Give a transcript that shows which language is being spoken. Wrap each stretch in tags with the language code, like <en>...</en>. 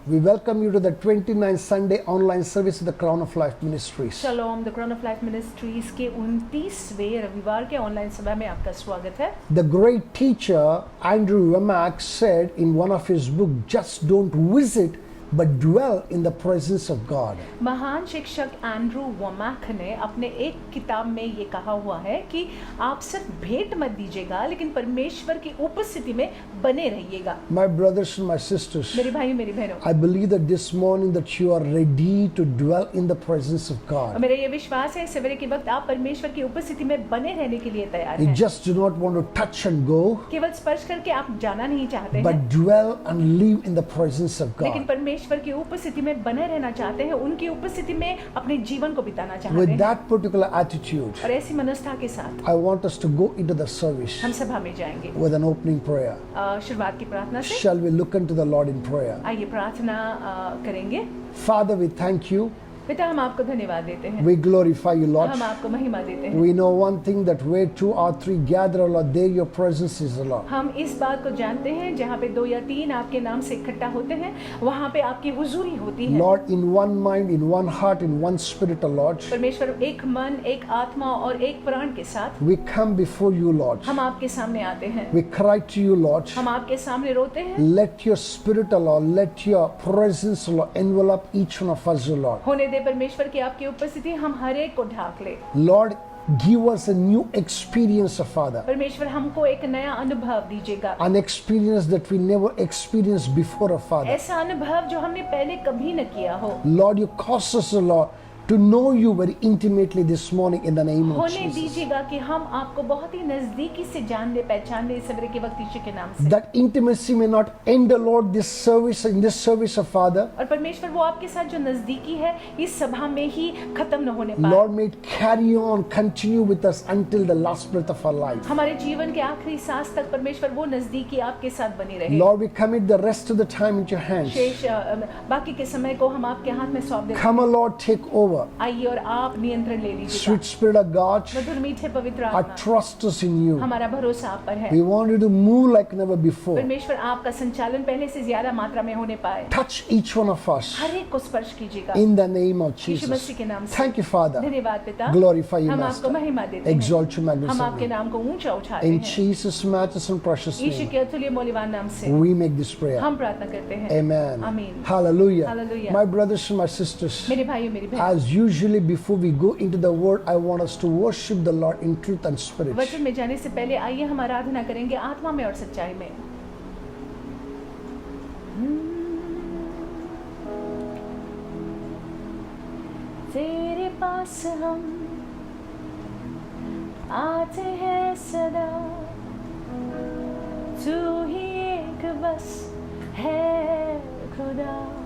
<en>We welcome you to the 29th Sunday online service of the Crown of Life Ministries.</en> <hi>Shalom, the Crown of Life Ministries के 29वें रविवार के online सभा में आपका स्वागत है।</hi> <en>The great teacher Andrew Wommack said in one of his books, just don't visit but dwell in the presence of God.</en> <hi>महान शिक्षक एंड्रू वोमैक ने अपने एक किताब में ये कहा हुआ है कि आप सिर्फ भेंट मत दीजिएगा लेकिन परमेश्वर की उपस्थिति में बने रहिएगा।</hi> <en>My brothers and my sisters,</en> <hi>मेरे भाइयों मेरी बहनों,</hi> <en>I believe that this morning that you are ready to dwell in the presence of God.</en> <hi>मेरा ये विश्वास है सवेरे के वक्त आप परमेश्वर की उपस्थिति में बने रहने के लिए तैयार</hi> <en>You</en> <hi>हैं।</hi> <en>just do not want to touch and go,</en> <hi>केवल स्पर्श करके आप जाना नहीं चाहते हैं,</hi> <en>but dwell and live in the presence of</en> <hi>लेकिन</hi> <en>God.</en> <hi>परमेश्वर की उपस्थिति में बने रहना चाहते हैं, उनकी उपस्थिति में अपने जीवन को बिताना चाहते</hi> <en>With</en> <hi>हैं।</hi> <en>that particular attitude,</en> <hi>और ऐसी मनोस्था के साथ</hi> <en>I want us to go into the service</en> <hi>हम सभा में जाएंगे।</hi> <en>with an opening prayer.</en> <hi>शुरुआत की प्रार्थना से</hi> <en>Shall we look unto the Lord in prayer?</en> <hi>आइए प्रार्थना करेंगे।</hi> <en>Father, we thank you.</en> <hi>पिता हम आपको धन्यवाद देते हैं,</hi> <en>We glorify you, Lord.</en> <hi>हम आपको महिमा देते हैं।</hi> <en>We know one thing, that where two or three gather, Lord, there your presence is, Lord.</en> <hi>हम इस बात को जानते हैं जहाँ पे 2 या 3 आपके नाम से इकट्ठा होते हैं वहाँ पे आपकी हुजूरी होती है।</hi> <en>Lord, in one mind, in one heart, in one spirit, Lord,</en> <hi>परमेश्वर एक मन, एक आत्मा और एक प्राण के साथ</hi> <en>we come before you, Lord.</en> <hi>हम आपके सामने आते हैं,</hi> <en>We cry to you, Lord.</en> <hi>हम आपके सामने रोते हैं।</hi> <en>Let your spirit, Lord, let your presence, Lord, envelop each one of us, Lord.</en> <hi>होने दे परमेश्वर की आपकी उपस्थिति हम हर एक को ढाक ले।</hi> <en>Lord, give us a new experience, Father.</en> <hi>परमेश्वर हमको एक नया अनुभव दीजिएगा,</hi> <en>An experience that we never experienced before, Father.</en> <hi>ऐसा अनुभव जो हमने पहले कभी न किया हो।</hi> <en>Lord, you cause us, Lord, to know you very intimately this morning in the name of</en> <hi>होने</hi> <en>Jesus.</en> <hi>दीजिएगा कि हम आपको बहुत ही नजदीकी से जान ले, पहचान ले, सवेरे के वक्त यीशु के नाम से।</hi> <en>That intimacy may not end, Lord, this service, in this service of Father.</en> <hi>और परमेश्वर वो आपके साथ जो नजदीकी है इस सभा में ही खत्म न होने पाए।</hi> <en>Lord, may it carry on, continue with us until the last breath of our life.</en> <hi>हमारे जीवन के आखिरी सांस तक परमेश्वर वो नजदीकी आपके साथ बनी रहे।</hi> <en>Lord, we commit the rest of the time into your hands.</en> <hi>शेष बाकी के समय को हम आपके हाथ में सौंप देते हैं।</hi> <en>Come, Lord, take over.</en> <hi>आइए और आप नियंत्रण ले लीजिए।</hi> <en>Sweet Spirit of God,</en> <hi>मधुर मीठे पवित्र</hi> <en>our</en> <hi>आत्मा,</hi> <en>trust is in you.</en> <hi>हमारा भरोसा आप पर है।</hi> <en>We want you to move like never before.</en> <hi>परमेश्वर आपका संचालन पहले से ज्यादा मात्रा में होने पाए।</hi> <en>Touch each one of us</en> <hi>हर एक को स्पर्श कीजिएगा</hi> <en>in the name of</en> <hi>Yeshu</hi> <en>Jesus.</en> <hi>मसीह के नाम से।</hi> <en>Thank you, Father.</en> <hi>धन्यवाद पिता,</hi> <en>Glorify you,</en> <hi>हम आपको</hi> <en>Master.</en> <hi>महिमा देते हैं,</hi> <en>Exalt you,</en> <hi>हम</hi> <en>magnificent</en> <hi>आपके</hi> <en>name.</en> <hi>नाम को ऊंचा उठाते</hi> <en>In</en> <hi>हैं।</hi> <en>Jesus' matchless and precious</en> <hi>Yeshu</hi> <en>name,</en> <hi>के अतुल्य मूल्यवान नाम से</hi> <en>we make this prayer.</en> <hi>हम प्रार्थना करते हैं।</hi> <en>Amen.</en> <hi>Amen.</hi> <en>Hallelujah.</en> <hi>Hallelujah.</hi> <en>My brothers and my sisters,</en> <hi>मेरे भाइयों मेरी बहन,</hi> <en>as usually before we go into the word, I want us to worship the Lord in truth and spirit.</en> <hi>वचन में जाने से पहले आइए हम आराधना करेंगे आत्मा में और सच्चाई में। तेरे पास हम आते हैं सदा, तू ही एक बस है खुदा।</hi>